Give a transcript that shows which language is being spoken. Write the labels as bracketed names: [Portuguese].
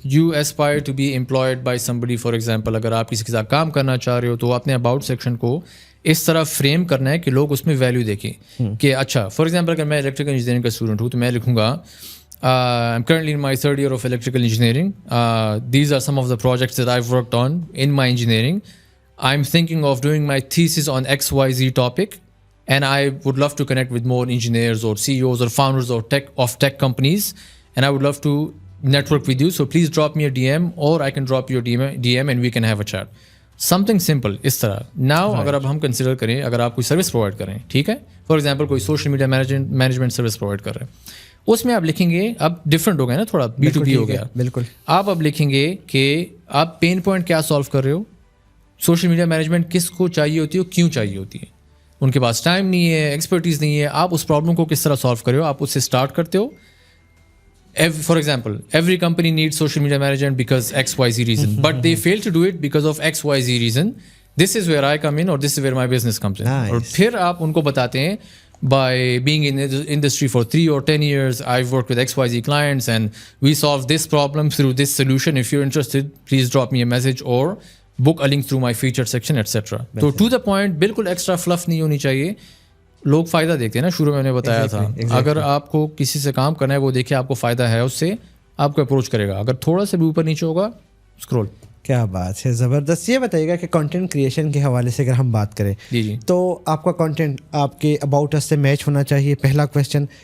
[English] You aspire to be employed by somebody. [Urdu] For example اگر آپ کسی کے ساتھ کام کرنا چاہ رہے ہو تو اپنے اباؤٹ سیکشن کو اس طرح فریم کرنا ہے کہ لوگ اس میں ویلیو دیکھیں کہ اچھا فار ایگزامپل اگر میں الیکٹریکل انجینئرنگ کا اسٹوڈنٹ ہوں تو میں لکھوں گا [English] I'm currently in my 3rd year of electrical engineering. These are some of the projects that I've worked on in my engineering. I'm thinking of doing my thesis on XYZ topic and I would love to connect with more engineers or CEOs or founders of tech companies and I would love to network with you. So please drop me a DM or I can drop you a DM and we can have a chat. Something simple [Urdu] اس طرح. [English] Now [Urdu] اگر اب ہم consider کریں, اگر آپ کوئی service provide کریں, ٹھیک ہے, فار ایگزامپل کوئی social media management service provide کر رہے ہیں, اس میں آپ لکھیں گے, اب ڈفرینٹ ہو گیا نا تھوڑا, B2B ہو گیا. بالکل. آپ اب لکھیں گے کہ آپ پین پوائنٹ کیا سالو کر رہے ہو, سوشل میڈیا مینجمنٹ کس کو چاہیے ہوتی ہے, کیوں چاہیے ہوتی ہے, ان کے پاس ٹائم نہیں ہے, ایکسپرٹیز نہیں ہے, آپ اس پرابلم کو کس طرح سالو کر رہے ہو, آپ اس سے اسٹارٹ کرتے ہو. [English] For example every company need social media management because XYZ reason but they fail to do it because of XYZ reason. This is where I come in [Urdu] اور [English] This is where my business comes in. [Urdu] اور پھر آپ ان کو بتاتے ہیں [English] by being in the industry for 3 or 10 years, I've worked with XYZ clients and we solved this problem through this solution. If you're interested, please drop me a message or book a link through my featured section, etc. So to the point, [Urdu] بالکل [English] extra fluff [Urdu] نہیں ہونی چاہیے. لوگ فائدہ دیکھتے ہیں نا, شروع میں نے بتایا تھا, اگر آپ کو کسی سے کام کرنا ہے وہ دیکھے آپ کو فائدہ ہے, اس سے آپ کو اپروچ کرے گا. اگر تھوڑا سا بھی اوپر نیچے ہوگا اسکرول. کیا بات ہے, زبردست. یہ بتائیے گا کہ کنٹینٹ کریشن کے حوالے سے اگر ہم بات کریں تو آپ کا کنٹینٹ آپ کے اباؤٹ اس سے میچ ہونا چاہیے, پہلا کویشچن.